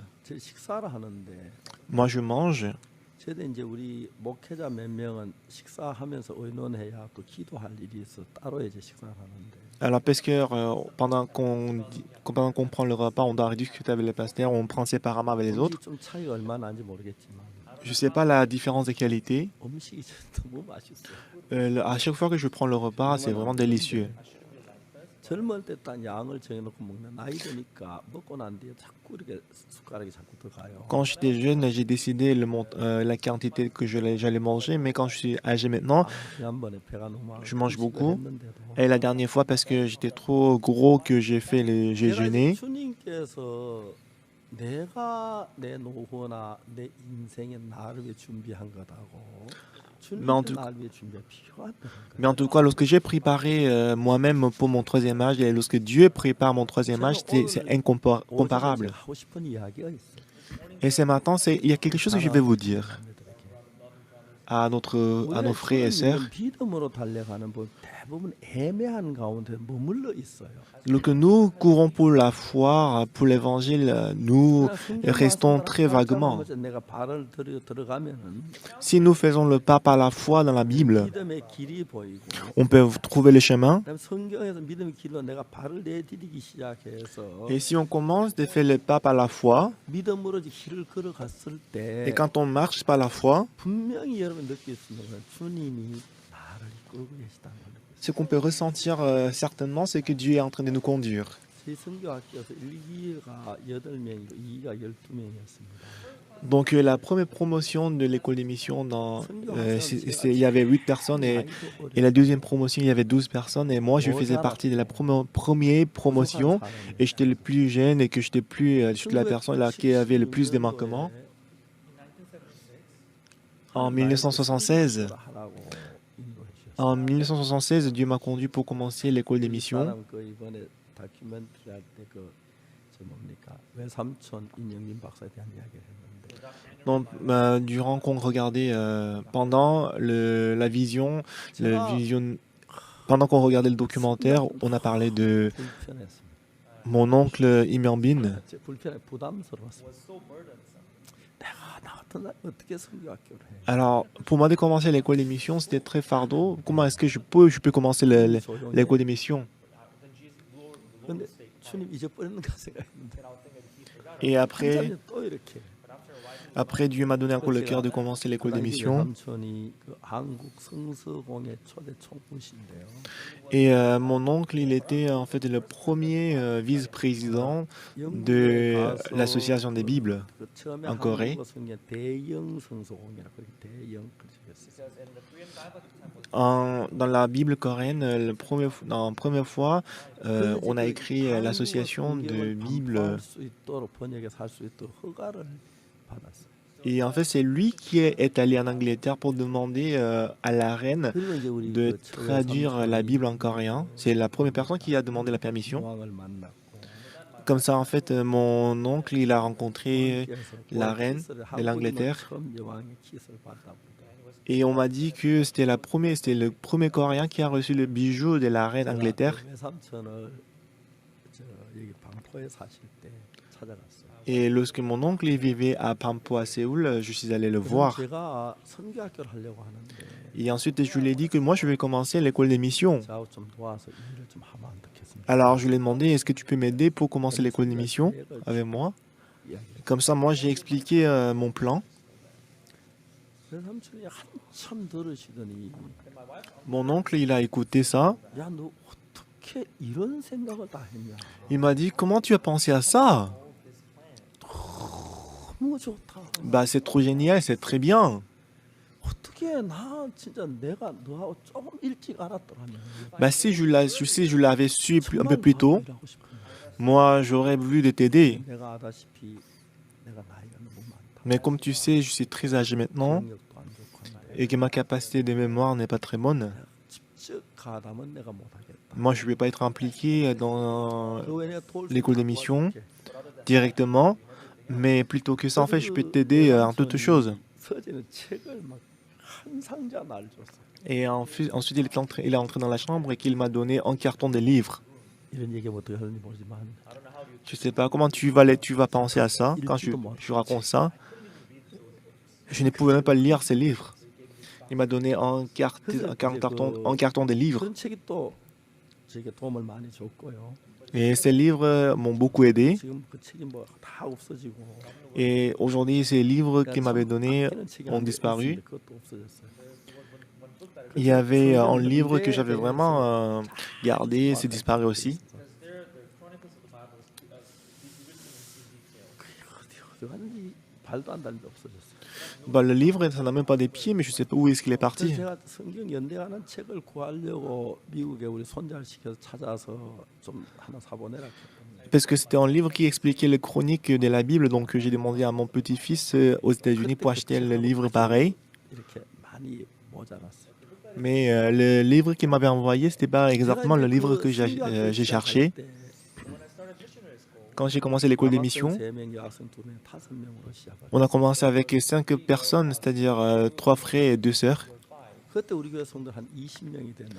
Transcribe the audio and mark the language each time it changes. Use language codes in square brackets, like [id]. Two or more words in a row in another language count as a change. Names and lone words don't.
[ko] 제 식사를 하는데 [fr] moi je mange. [ko] 저도 이제 우리 목회자 몇 명은 식사하면서 의논해야 또 기도할 일이 있어 따로 이제 식사를 하는데 [fr] Alors, parce que pendant qu'on prend le repas, on doit discuter avec les pasteurs, on prend séparément avec les autres. [ko] 좀 차이가 얼마나 나는지 모르겠지만 [fr] Je ne sais pas la différence de qualité. [ko] 음식이 너무 맛있어요. [fr] À chaque fois que je prends le repas, c'est vraiment délicieux. [ko] 젊을 때 딱 양을 정해놓고 먹는 나이 드니까 먹고 난 뒤에 자꾸 이렇게 숟가락이 자꾸 들어가요. [fr] Quand j'étais jeune, j'ai décidé la quantité que j'allais manger, mais quand je suis âgé maintenant, [ko] 지난번에 배가 너무 [fr] je mange [ko] 음식을 [fr] beaucoup. [ko] 했는데도 [fr] Et la dernière fois, parce que j'étais trop gros que j'ai [ko] 제가 [fr] jeûné. [ko] 주님께서 내가 내 노후나 내 인생의 나를 위해 준비한 거다고 [fr] Mais en [ko] 주님께서 [fr] tout- [ko] 나를 위해 준비한 필요하다는 거예요. [fr] Mais en tout cas, lorsque j'ai préparé moi-même pour mon troisième âge, et lorsque Dieu prépare mon troisième âge, c'est [ko] 오늘 [fr] incomparable. [ko] 제가 하고 싶은 이야기가 있어요. [fr] Et ce matin, il y a quelque chose que je vais vous dire à nos frères et sœurs. [ko] 믿음으로 달려가는 분 대부분 애매한 가운데 머물러 있어요. [fr] Lorsque nous courons pour la foi, pour l'évangile, nous restons très vaguement. [ko] 내가 발을 들어가면은 [fr] Si nous faisons le pas par la foi dans la Bible, [ko] 믿음의 길이 보이고 [fr] on peut trouver le chemin. [ko] 그다음 성경에서 믿음의 길로 내가 발을 내디디기 시작해서 [fr] Et si on commence de faire le pas par la foi, [ko] 믿음으로 길을 걸어갔을 때 [fr] et quand on marche par la foi, [ko] 분명히 여러분 느낄 수 있는 건 주님이 나를 이끌고 계시다는 걸 느낄 수 [fr] ce qu'on peut ressentir certainement, c'est que Dieu est en train de nous conduire. [ko] 있어요. 제 성교학교에서 1기가 8명이고 2기가 12명이었습니다. [fr] Donc la première promotion de l'école des missions, il y avait 8 personnes et la deuxième promotion, il y avait 12 personnes et moi je faisais partie de la première promotion et j'étais le plus jeune et que j'étais la personne là qui avait le plus de manquements. En 1976, En 1976, Dieu m'a conduit pour commencer l'école des missions. [ko] 그 이번에 다큐멘터리 할 때 그 저 뭡니까 외삼촌 임영민 박사에 대한 이야기를 했는데 [fr] Donc, durant qu'on regardait pendant pendant qu'on regardait le documentaire, on a parlé de [ko] 불편했습니다. [fr] mon oncle Im Young-bin. [ko] 불편해 부담스러웠습니다. 내가 나 같은 사람이 어떻게 성교학교를 해? [fr] Alors, pour moi de commencer l'école des missions, c'était très fardeau. Comment est-ce que je peux commencer l'école des missions? [ko] 근데 주님 잊어버리는가 생각했는데 [fr] Et après, [ko] 또 이렇게 [fr] Dieu m'a donné encore le cœur de commencer l'école des missions. [ko] 삼촌이 그 한국 성서공회 초대 총무신데요. [fr] Et mon oncle, il était en fait le premier vice-président de l'association des Bibles [ko] 그 처음에 [fr] en Corée. [ko] 한국 성경 대영 성서공회라 그렇게 대영 그러셨어요. [fr] Dans la Bible coréenne, la première fois, on a écrit l'association de Bible. [ko] 할 수 있도록 번역해서 할 수 있도록 허가를 받았어요. [fr] Et en fait, c'est lui qui est allé en Angleterre pour demander à la reine [ko] 그리고 이제 우리 [fr] de [ko] 그 처제 [fr] traduire la [ko] 삼촌이 [fr] Bible en coréen. C'est la première personne qui a demandé la permission. [ko] 왕을 만났고 [fr] Comme ça, en fait, mon oncle, il a rencontré la reine de l'Angleterre. [ko] 처음 여왕의 키스를 받다 보니까 [fr] Et on m'a dit que c'était le premier Coréen qui a reçu le bijou de la reine Angleterre. [ko] 외삼촌을 저 여기 방포에 사실 때 찾아갔어요. [fr] Et lorsque mon oncle il vivait à Pampo à Séoul, je suis allé le [ko] 그래서 [fr] voir. [ko] 제가 선교학교를 하려고 하는데 [fr] Et ensuite, je lui ai dit que moi, je vais commencer l'école des missions. [ko] 저하고 좀 도와서 일을 좀 하면 어떻겠습니까? [fr] Alors, je lui ai demandé, est-ce que tu peux m'aider pour commencer l'école des missions avec moi? [ko] 이야기를. [fr] Comme ça, moi, j'ai expliqué mon plan. [ko] 그래서 삼촌이 한참 들으시더니 [fr] Mon oncle, il a écouté ça. [ko] 야, 너 어떻게 이런 생각을 다 했냐? [fr] Il m'a dit, comment tu as pensé à ça? [ko] 너무 좋다. [fr] Bah, c'est trop génial, c'est très bien. [ko] 어떻게 나 진짜 내가 너하고 조금 일찍 알았더라면 [fr] Bah, si je l'avais su un peu [ko] 정말 [fr] plus tôt, [ko] 너하고 일하고 싶은 거야. [fr] moi, j'aurais voulu de t'aider. [ko] 내가 아다시피 내가 나이가 너무 많다. [fr] Mais comme tu sais, je suis très âgé maintenant [ko] 기억력도 안 좋고 한데 [fr] et que ma capacité de mémoire n'est pas très bonne. [ko] 직접 가담은 내가 못하겠다. [fr] Moi, je ne vais pas être impliqué dans [ko] 그 외에 내가 도울 수 [fr] l'école des [ko] 있는 [fr] missions [ko] 도와줄게. [fr] directement, mais plutôt que ça, en fait, je peux t'aider en toutes choses. [ko] 서재는 책을 막 한 상자 날 줬어. [fr] Et ensuite, il est entré dans la chambre et qu'il m'a donné un carton de livres. [ko] 이런 얘기하면 어떻게 하는지 모르지만 [fr] Je sais pas comment tu vas penser à ça quand je raconte ça. Je ne pouvais même pas lire ces livres. Il m'a donné un carton de livres. [ko] 그런 책이 또 저에게 도움을 많이 줬고요. [fr] Et ces livres m'ont beaucoup aidé. [ko] 지금 그 책이 뭐 다 없어지고 [fr] Et aujourd'hui, ces livres qu'il m'avait donnés [ko] 아끼는 책이 [fr] ont [ko] 한 개 [fr] disparu. [ko] 있었는데 그것도 없어졌어요. [fr] Il y avait un livre que j'avais vraiment gardé, c'est disparu aussi. [ko] 어디 갔는지 발도 안 닿는데 없어졌어요. [fr] Bah, le livre, ça n'a même pas des pieds, mais je sais pas où est-ce qu'il est [ko] 그래서 [fr] parti. [ko] 제가 성경 연대하는 책을 구하려고 미국에 우리 손자를 시켜서 찾아서 좀 하나 사보내라 했거든요. [fr] Parce que c'était un livre qui expliquait les chroniques de la Bible, donc j'ai demandé à mon petit-fils aux États-Unis pour acheter le livre pareil. [ko] 이렇게 많이 모자랐어요. [fr] Mais le livre qu'il m'avait envoyé, c'était pas exactement le livre que j'ai j'ai cherché. Quand j'ai commencé l'école des missions, on a commencé avec 5 personnes, c'est-à-dire 3 frères et 2 sœurs. [ko] 그때 우리 교회 성도 한 20명이 됐는데